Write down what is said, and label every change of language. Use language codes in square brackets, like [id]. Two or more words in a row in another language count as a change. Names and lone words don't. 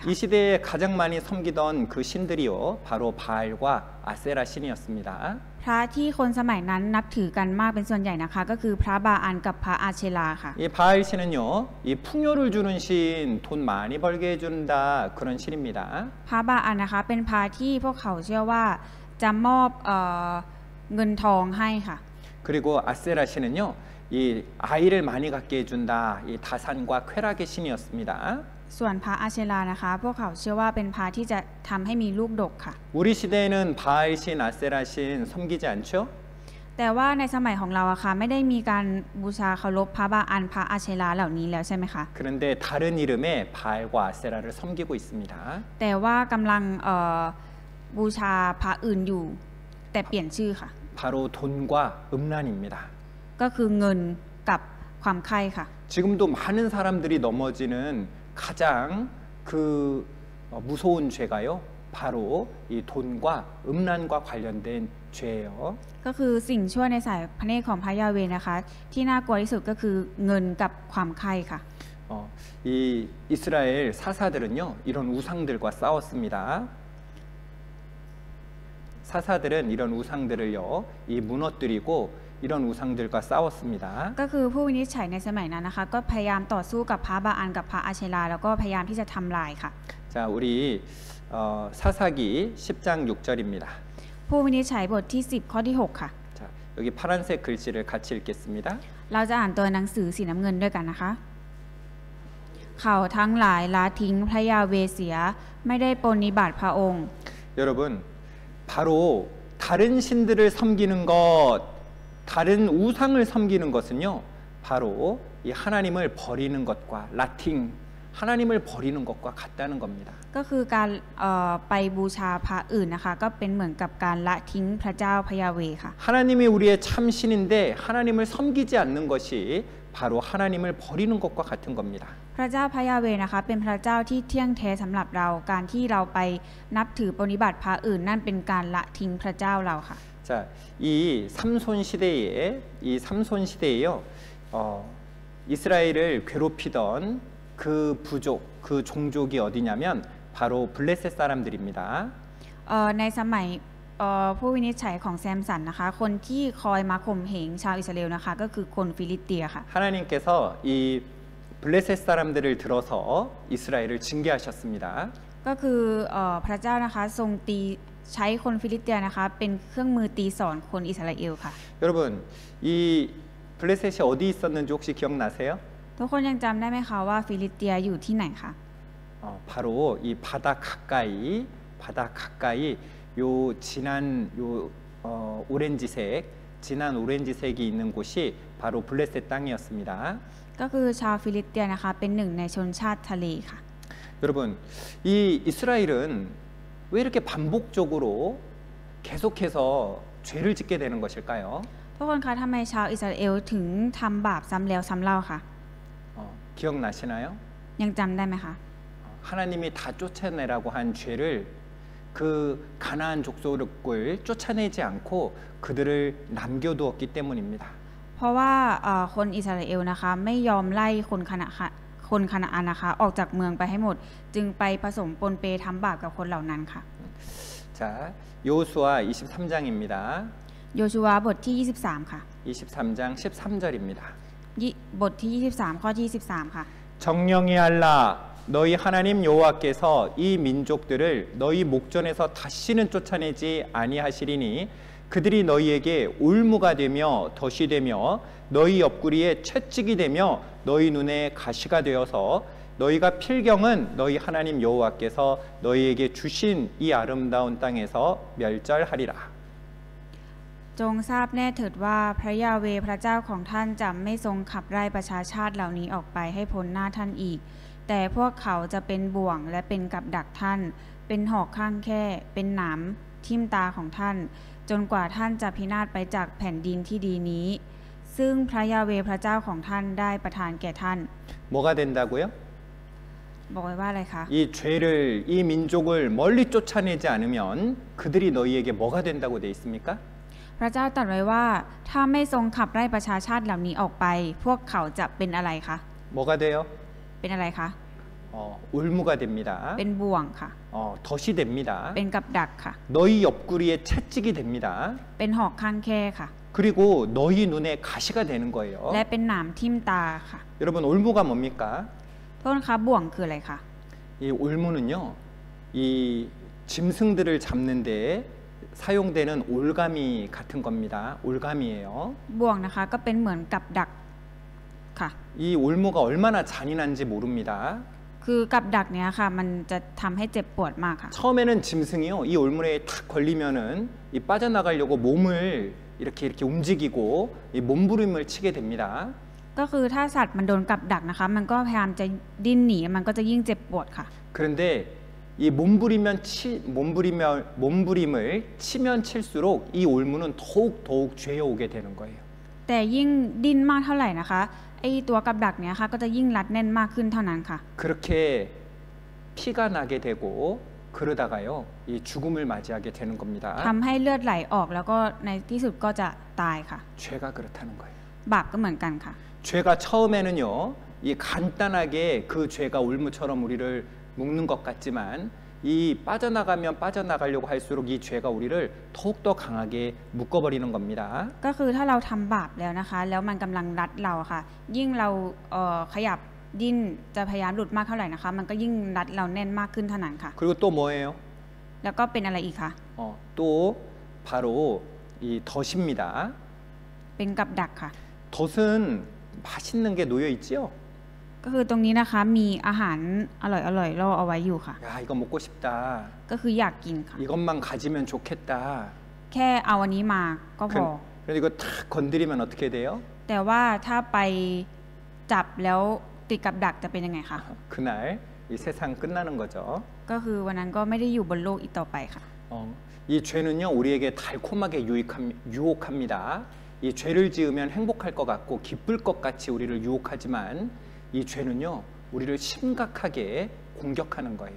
[ko] 이 시대에 가장 많이 섬기던 그 신들이요, 바로 바알과 아세라 신이었습니다. [th] พระที่คนสมัยนั้นนับถือกันมากเป็นส่วนใหญ่นะคะก็คือพระบาอันกับพระอาเชลาค่ะ [ko] 이 바알 신은요, 이 풍요를 주는 신, 돈 많이 벌게 해준다 그런 신입니다. [th] พระบาอันนะคะเป็นพระที่พวกเขาเชื่อว่าจะมอบเงินทองให้ค่ะ [ko] 그리고 아세라 신은요, 이 아이를 많이 갖게 해준다, 이 다산과 쾌락의 신이었습니다. [th] ส่วนพระอาเชลานะคะพวกเขาเชื่อว่าเป็นพระที่จะทำให้มีลูกดกค่ะ [ko] 우리 시대에는 바알 신, 아세라 신 섬기지 않죠? [th] แต่ว่าในสมัยของเราอะค่ะไม่ได้มีการบูชาเคารพพระบาอันพระอาเชลาเหล่านี้แล้วใช่ไหมคะ [ko] 그런데 다른 이름의 바알과 아세라를 섬기고 있습니다. [th] แต่ว่ากำลังบูชาพระอื่นอยู่แต่เปลี่ยนชื่อค่ะ [ko] 바로 돈과 음란입니다. [th] ก็คือเงินกับความใคร่ค่ะ [ko] 지금도 많은 사람들이 넘어지는 가장 그 무서운 죄가요, 바로 이 돈과 음란과 관련된 죄예요. [th] ก็คือสิ่งชั่วในสายพระเนตรของพระยาเวห์นะคะที่น่ากลัวที่สุดก็คือเงินกับความใคร่ค่ะ [ko] 이 이스라엘 사사들은요, 이런 우상들과 싸웠습니다. 사사들은 이런 우상들을요, 이 무너뜨리고 이런 우상들과 싸웠습니다. [th] ก็คือผู้วินิจฉัยในสมัยนั้นนะคะก็พยายามต่อสู้กับพระบาอันกับพระอาเชลาแล้วก็พยายามที่จะทำลายค่ะ [ko] 자, 우리 사사기 10장 6절입니다. [th] ผู้วินิจฉัยบทที่10ข้อที่6ค่ะ [ko] 자, 여기 파란색 글씨를 같이 읽겠습니다. [th] เราจะอ่านตัวหนังสือสีน้ำเงินด้วยกันนะคะเขาทั้งหลายละทิ้งพระยาเวห์เสียไม่ได้ปฏิบัติพระองค์ [ko] 여러분, 바로 다른 신들을 섬기는 것, 다른 우상을 섬기는 것은요, 바로 이 하나님을 버리는 것과 라팅, 하나님을 버리는 것과 같다는 겁니다. [th] ก็คือการไปบูชาพระอื่นนะคะก็เป็นเหมือนกับการละทิ้งพระเจ้าพระยาเวห์ค่ะ [ko] 하나님이 우리의 참 신인데 하나님을 섬기지 않는 것이 바로 하나님을 버리는 것과 같은 겁니다. [th] พระเจ้าพระยาเวห์นะคะเป็นพระเจ้าที่เที่ยงแท้สำหรับเราการที่เราไปนับถือปฏิบัติพระอื่นนั่นเป็นการละทิ้งพระเจ้าเราค่ะ [ko] 자, 이 삼손 시대에요, 이스라엘을 괴롭히던 그 부족, 그 종족이 어디냐면 바로 블레셋 사람들입니다. [th] ในสมัยผู้วินิจฉัยของแซมสันนะคะคนที่คอยมาข่มเหงชาวอิสราเอลนะคะก็คือคนฟิลิสเตียค่ะ [ko] 하나님께서 이 블레셋 사람들을 들어서 이스라엘을 징계하셨습니다. [th] ก็คือพระเจ้านะคะทรงตีใช้คนฟิลิสเตียนะคะเป็นเครื่องมือตีสอนคนอิสราเอลค่ะ [ko] 여러분, 이 블레셋이 어디 있었는지 혹시 기억나세요? [th] ทุกคนยังจำได้ไหมคะว่าฟิลิสเตียอยู่ที่ไหนคะ [ko] 바로 이 바다 가까이 요 진한 오렌지색이 있는 곳이 바로 블레셋 땅이었습니다. [th] ก็คือชาวฟิลิสเตียนะคะเป็นหนึ่งในชนชาติทะเลค่ะ [ko] 여러분, 이 이스라엘은 왜 이렇게 반복적으로 계속해서 죄를 짓게 되는 것일까요? [th] ทุกคนคะทำไมชาวอิสราเอลถึงทำบาปซ้ำแล้วซ้ำเล่าคะ [ko] 기억나시나요? [th] ยังจำได้ไหมคะ [ko] 하나님이 다 쫓아내라고 한 죄를 그 가나안 족속을 쫓아내지 않고 그들을 남겨두었기 때문입니다. [th] เพราะว่าคนอิสราเอลนะคะไม่ยอมไล่คนคณะอันนะคะออกจากเมืองไปให้หมดจึงไปผสมปนเปทำบาปกับคนเหล่านั้นค่ะ [ko] 자, 여호수아 23장입니다. [th] โยชูวาบทที่23ค่ะ [ko] 23장 13절입니다. [th] บทที่23ข้อที่23ค่ะ [ko] 정령이 알라 너희 하나님 여호와께서 이 민족들을 너희 목전에서 다시는 쫓아내지 아니하시리니 그들이 너희에게 올무가 되며 덫이 되며 너희 옆구리에 채찍이 되며 너희 눈에 가시가 되어서 너희가 필경은 너희 하나님 여호와께서 너희에게 주신 이 아름다운 땅에서 멸절하리라. [th] จงทราบแน่เถิดว่าพระยาเวห์พระเจ้าของท่านจะไม่ทรงขับไล่ประชาชาติเหล่านี้ออกไปให้พ้นหน้าท่านอีก แต่พวกเขาจะเป็นบ่วงและเป็นกับดักท่าน เป็นหอกข้างแค่เป็นหนามทิ่มตาของท่าน จนกว่าท่านจะพินาศไปจากแผ่นดินที่ดีนี้ ซึ่งพระยาเวห์พระเจ้าของท่านได้ประทานแก่ท่าน [ko] 뭐가 된다고요? [th] บอกไว้ว่าอะไรคะ [ko] 이 죄를 이 민족을 멀리 쫓아내지 않으면 그들이 너희에게 뭐가 된다고 돼 있습니까? [th] พระเจ้าตรัสไว้ว่าถ้าไม่ทรงขับไล่ประชาชาติเหล่านี้ออกไป พวกเขาจะเป็นอะไรคะ [ko] 뭐가 돼요? [th] เป็นอะไรคะ [ko] 올무가 됩니다. [th] เป็นบ่วงค่ะ [ko] 덫이 됩니다. [th] เป็นกับดักค่ะ [ko] 너희 옆구리에 채찍이 됩니다. [th] เป็นหอกข้างแค่ค่ะ [ko] 그리고 너희 눈에 가시가 되는 거예요. [th] และเป็นหนามทิ่มตาค่ะ [ko] 여러분 올무가 뭡니까? [th] โทษคะบ่วงคืออะไรคะ [ko] 이 올무는요, 이 짐승들을 잡는데 사용되는 올가미 같은 겁니다. 올가미예요. [th] บ่วงนะคะก็เป็นเหมือนกับดักค่ะ [ko] 이 올무가 얼마나 잔인한지 모릅니다. [th] คือกับดักเนี้ยค่ะมันจะทำให้เจ็บปวดมากค่ะ [ko] 처음에는 짐승이요, 이 올무에 탁 걸리면은 이 빠져나가려고 몸을 이렇게 움직이고 이 몸부림을 치게 됩니다. [th] ก็คือถ้าสัตว์มันโดนกับดักนะคะ มันก็พยายามจะดิ้นหนีมันก็จะยิ่งเจ็บปวดค่ะ [ko] 그런데 이 몸부림을 치면 칠수록 이 올무는 더욱 죄어오게 되는 거예요. [th] แต่ยิ่งดิ้นมากเท่าไหร่นะคะไอตัวกับดักเนี้ยค่ะก็จะยิ่งรัดแน่นมากขึ้นเท่านั้นค่ะ [ko] 그렇게 피가 나게 되고 그러다가요, 이 죽음을 맞이하게 되는 겁니다. [th] ทำให้เลือดไหลออกแล้วก็ในที่สุดก็จะตายค่ะ [ko] 죄가 그렇다는 거예요. [th] บาปก็เหมือนกันค่ะ [ko] 죄가 처음에는요, 이 간단하게 그 죄가 올무처럼 우리를 묶는 것 같지만 이 빠져나가면 빠져나가려고 할수록 이 죄가 우리를 더욱더 강하게 묶어버리는 겁니다. [th] ก็คือถ้าเราทำบาปแล้วนะคะ แล้วมันกำลังรัดเราค่ะ ยิ่งเราขยับดิ้นจะพยายามหลุดมากเท่าไหร่นะคะ มันก็ยิ่งรัดเราแน่นมากขึ้นเท่านั้นค่ะ [ko] 그리고 또 뭐예요? [th] แล้วก็เป็นอะไรอีกคะ [ko] 또 바로 이 덫입니다. [th] เป็นกับดักค่ะ [ko] 덫은 맛있는 게 놓여 있지요. [th] ก็คือตรงนี้นะคะมีอาหารอร่อยๆล่อเอาไว้อยู่ค่ะ [ko] 야, 이거 먹고 싶다. [th] ก็คืออยากกินค่ะ [ko] 이것만 가지면 좋겠다. [th] แค่เอาอันนี้มาก็พอ [ko] 그런데 이거 탁 건드리면 어떻게 돼요? [th] แต่ว่าถ้าไปจับแล้วติดกับดักจะเป็นยังไงคะ [ko] 그날 이 세상 끝나는 거죠. [th] ก็คือวันนั้นก็ไม่ได้อยู่บนโลกอีกต่อไปค่ะ [ko] 이 죄는요, 우리에게 달콤하게 유혹합니다. 이 죄를 지으면 행복할 것 같고 기쁠 것 같이 우리를 유혹하지만 이 죄는요, 우리를 심각하게 공격하는 거예요.